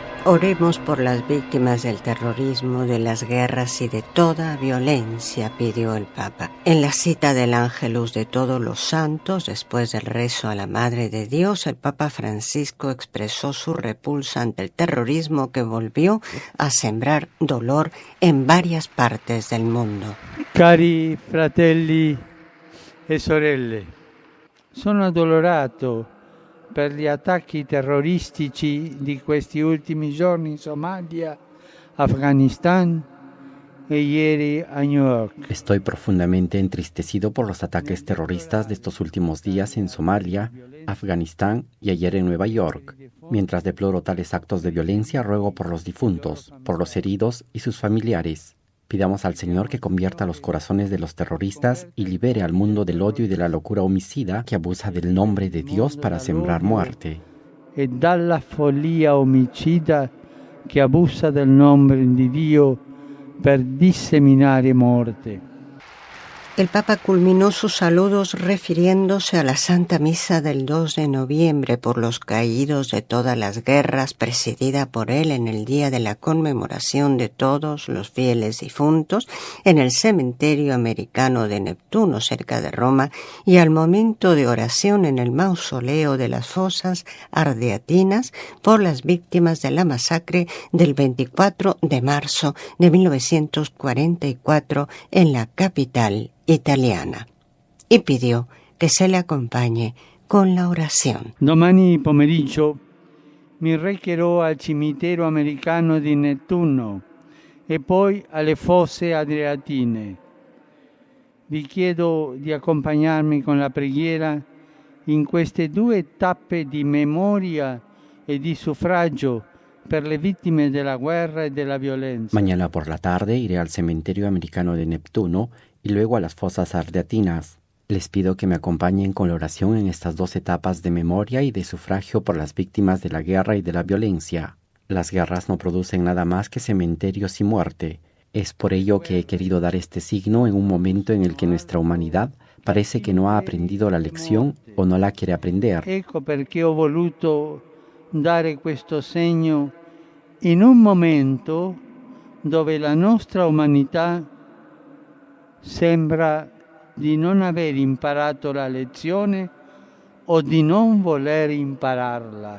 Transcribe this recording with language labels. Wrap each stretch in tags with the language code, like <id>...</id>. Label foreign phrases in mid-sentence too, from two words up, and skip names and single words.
<es>Oremos por las víctimas del terrorismo, de las guerras y de toda violencia, pidió el Papa. En la cita del Ángelus de todos los santos, después del rezo a la Madre de Dios, el Papa Francisco expresó su repulsa ante el terrorismo que volvió a sembrar dolor en varias partes del mundo.</es> <it>Cari fratelli e sorelle, sono addolorato per gli attacchi terroristici di questi ultimi giorni in Somalia, Afganistán e ieri a New York.</it> <es>Estoy profundamente entristecido por los ataques terroristas de estos últimos días en Somalia, Afganistán y ayer en Nueva York. Mientras deploro tales actos de violencia, ruego por los difuntos, por los heridos y sus familiares. Pidamos al Señor que convierta los corazones de los terroristas y libere al mundo del odio y de la locura homicida que abusa del nombre de Dios para sembrar muerte.</es> <it>E dalla follia omicida che abusa del nome di Dio per disseminare morte.</it> <es>El Papa culminó sus saludos refiriéndose a la Santa Misa del 2 de noviembre por los caídos de todas las guerras, presidida por él en el día de la conmemoración de todos los fieles difuntos en el cementerio americano de Neptuno, cerca de Roma, y al momento de oración en el mausoleo de las fosas ardeatinas por las víctimas de la masacre del 24 de marzo de 1944 en la capital italiana, y pidió que se le acompañe con la oración.</es> <it>Domani pomeriggio mi recherò al cimitero americano di Nettuno e poi alle fosse adriatine. Vi chiedo di accompagnarmi con la preghiera in queste due tappe di memoria e di suffragio per le vittime della guerra e della violenza.</it> <es>Mañana por la tarde iré al cementerio americano de Neptuno y luego a las fosas ardeatinas. Les pido que me acompañen con la oración en estas dos etapas de memoria y de sufragio por las víctimas de la guerra y de la violencia. Las guerras no producen nada más que cementerios y muerte. Es por ello que he querido dar este signo en un momento en el que nuestra humanidad parece que no ha aprendido la lección o no la quiere aprender.</es> <it>Ecco perché ho voluto dare questo segno in un momento dove la nostra umanità sembra di non aver imparato la lezione o di non voler impararla.</it>